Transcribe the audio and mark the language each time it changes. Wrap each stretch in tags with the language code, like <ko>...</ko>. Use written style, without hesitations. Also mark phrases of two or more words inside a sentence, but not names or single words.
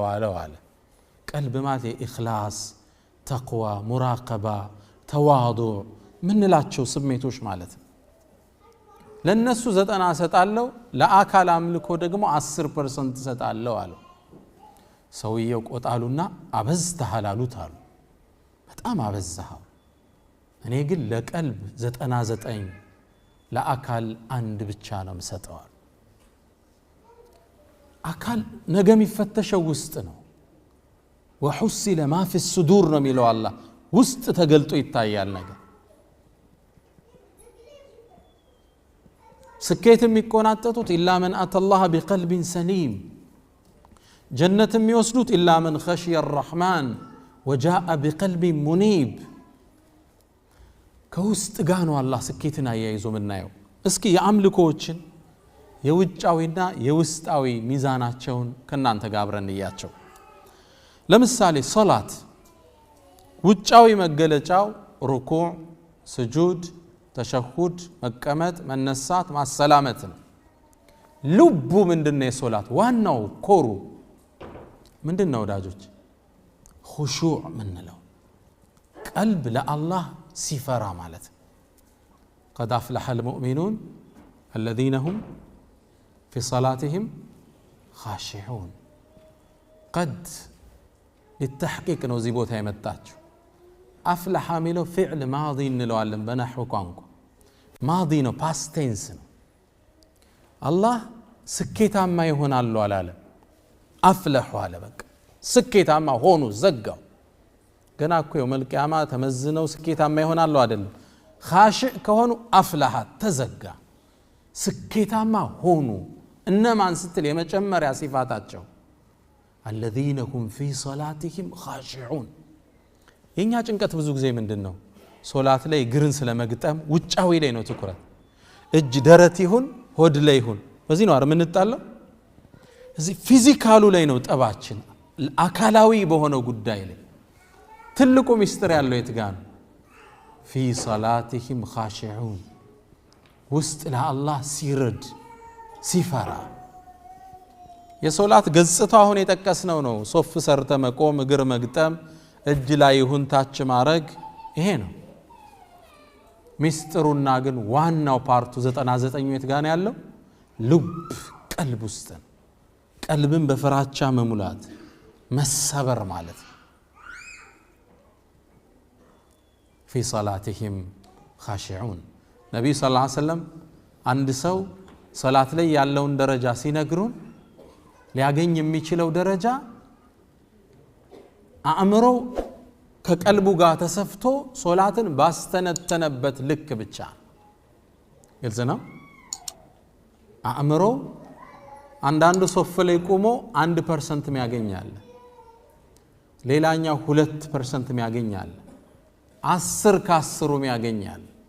<am>አለ ቀልብ ማለት ኢኽላስ ተቅዋ ሙራቀባ ተዋዱዕ ምንላቸው ስሜቶች ማለት ለነሱ 90 ሰጣለሁ ለአካል አምልኮ ደግሞ 10% ሰጣለሁ አለ ሰውየው ቆጣሉና አበዝተሃል አሉት አሉ በጣም አበዛኸው እኔ ግን ለቀልብ 99 ለአካል አንድ ብቻ ነው የምሰጠው አካል ነገ የሚፈተሸው ውስጥ ነው</am> <ar>وحصل ما في الصدور</ar> <am>ነው የሚለው አላህ ውስጥ ተገልጦ ይታያል ነገር ስኬት የሚቆናጠጡት</am> <ar>إلا من أتى الله بقلب سليم</ar> <am>ጀነት የሚወስዱት</am> <ar>إلا من خشي الرحمن وجاء بقلب منيب</ar> <am>ከውስጥ ጋር ነው አላህ ስኬትን አያይዞ ምናየው እስኪ የአምልኮዎችን የውጫዊና የውስጣዊ ሚዛናቸውን ከናንተ ጋር አብረን እንያቸው ለምሳሌ ሶላት ውጫዊ መገለጫው ሩኩዕ ስጁድ ተሸሁድ መቀመጥ መነሳት ማሰላመት ነው ልቡ ምንድነው የሶላት ዋናው ኮሩ ምንድነው ወዳጆች ኹሹዕ ምንለው ቀልብ ለአላህ ሲፈራ ማለት</am> <ar>قد أفلح المؤمنون الذين هم في صلاتهم خاشعون قد للتحقيق</ar> <am>ነው እዚህ ቦታ የመጣችው أفلح የሚለው</am> <ar>فعل ماضي</ar> <am>እንለዋለን በነህው ቋንቋ ماضي ነው</am> <en>past tense</en> <am>ነው አላህ ስኬታማ ይሆናል አላለ አፍለሑ አለ በቃ ስኬታማ ሆኑ ዘጋው ገና እኮ</am> <ar>يوم القيامة</ar> <am>ተመዝነው ስኬታማ ይሆናል አይደለም ኻሽዕ ከሆኑ አፍለሐ ተዘጋ ስኬታማ ሆኑ እነማን ስትል የመጨመሪያ ሲፋታቸው</am> <ar>الذين هم في صلاتهم خاشعون</ar> <am>የኛ ጭንቀት ብዙ ጊዜ ምንድነው ሶላት ላይ ግርን ስለመግጠም ውጫዊ ላይ ነው ትኩረት እጅ ደረት ይሁን ሆድ ላይ ይሁን በዚህ ነው አይደል የምንጣለው እዚህ ፊዚካሉ ላይ ነው ጠባችን አካላዊ በሆነው ጉዳይ ላይ ትልቁ ሚስጥር ያለው የትጋን</am> <ar>في صلاتهم خاشعون</ar> <am>ውስጥ ለአላህ ሲረድ ሲፈራ የሶላት ገጽታው አሁን የጠቀስነው ነው ሶፍ ሰርተ መቆም እግር መግጠም እጅ ላይ ይሁን ታች ማረግ ይሄ ነው ሚስጥሩና ግን ዋናው ፓርቱ 99 የት ጋር ነው ያለው ልብ ቀልብ ውስጥ ነው ቀልብን በፍራቻ መሙላት መሰበር ማለት</am> <ar>في صلاتهم خاشعون</ar> <am>ነብዩ</am> <ar>صلى الله عليه وسلم</ar> <am>አንድ ሰው ሶላት ላይ ያለውን ደረጃ ሲነግሩን ሊያገኝ የሚችለው ደረጃ አእምሮ ከቀልቡ ጋር ተሰፍቶ ሶላትን ባስተነተነበት ልክ ብቻ ግልጽ ነው አእምሮ አንዳንዱ ሶፍ ላይ ቆሞ 1% ያገኛል ሌላኛው 2% ያገኛል 10 ከ10 ያገኛል</am>